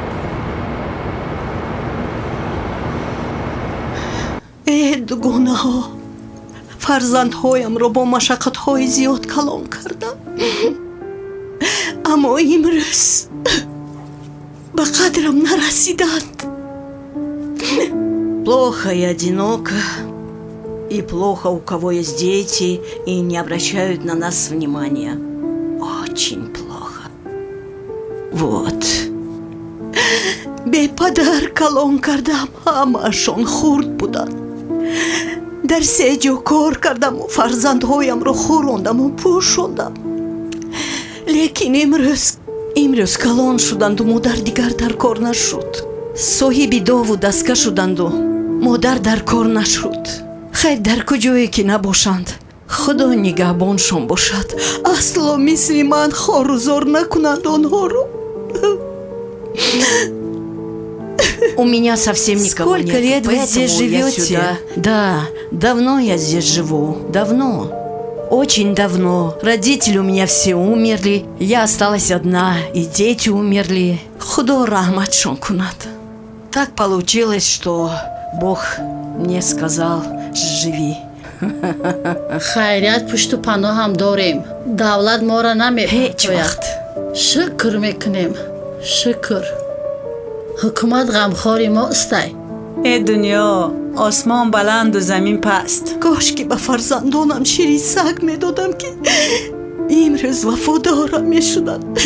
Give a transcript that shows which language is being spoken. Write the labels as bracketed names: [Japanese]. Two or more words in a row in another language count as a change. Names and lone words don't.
[Tajik] дугонаҳо, фарзандҳоямро бо машаққатҳои зиёд калон кардам. аммо имрӯз ба қадрам нарасиданд. [Russian] Плохо и одиноко, и плохо у кого есть дети и не обращают на нас внимания. Очень плохо. Вот. [Tajik] Бепадар калон кардам, ҳамаашон хурд буданд. дар се ҷо кор кардаму фарзандҳоямро хӯрондаму пӯшондам. лекин имрӯз калон шуданду модар дигар дар кор нашуд. соҳиби дову дастка шуданду модар дар кор нашуд. хай дар куҷое ки набошанд, худо нигаҳбоншон бошад. асло мисли ман хорузор накунанд онҳоро. [Russian] У меня совсем никого нет. Сколько лет вы здесь живете? Да, давно я здесь живу. Давно. Очень давно. Родители у меня все умерли. Я осталась одна. И дети умерли. [Tajik] Худо рахматшон кунад. [Russian] Так получилось, что Бог мне сказал: живи. [Tajik] хайрият пушту паноҳам дорем. Давлат мора намепояд. Ҳеҷ вақт. шукр мекунем. шукр. ҳукумат ғамхори мостай. дунё осмон баланду замин паст. кошки ба фарзандонам шири саг медодам ки имрӯз вафодорам мешуданд.